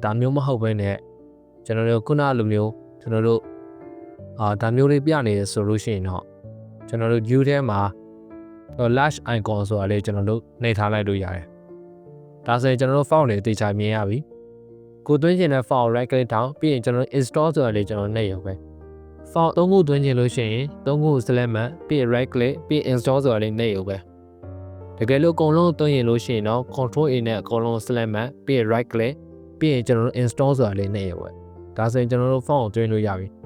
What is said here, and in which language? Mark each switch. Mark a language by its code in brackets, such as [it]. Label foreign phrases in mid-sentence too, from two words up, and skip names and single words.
[my] ဒါမျိုးမဟုတ်ဘဲနဲ့ကျွန်တော်တို့ခုနလိုမျိုးကျွန်တော်တို့ဒါမျိုးလေးပြနေရဆိုလို့ရှိရင်တော့ကျွန်တော်တို့ view ထဲမှာ [en] lash icon [my] ဆိုတာလေးကျွန်တော်တို့နှိပ်ထားလိုက်လို့ရတယ်ဒါဆိုရင်ကျွန်တော်တို့ file တွေအသေးချာမြင်ရပြီကိုသွင်းချင်တဲ့ file [en] right click [my] ထောက်ပြီးရင်ကျွန်တော် install ဆိုတာလေးကျွန်တော်နှိပ်ရုံပဲ file 3ခုသွင်းချင်လို့ရှိရင်3ခု select မှပြီး [en] right click [my] ပြီး install ဆိုတာလေးနှိပ်ရုံပဲတကယ်လို့အကုန်လုံးသွင်းရင်လို့ရှိရင်တော့ [en] control A [my] နဲ့အကုန်လုံး select မှပြီး [en] right click [my] ပြီးရင်ကျွန်တော်တို့ install ဆိုတာလေးနှိပ်ရုံပဲဒါဆိုရင်ကျွန်တော်တို့ file ကိုသွင်းလို့ရပြီ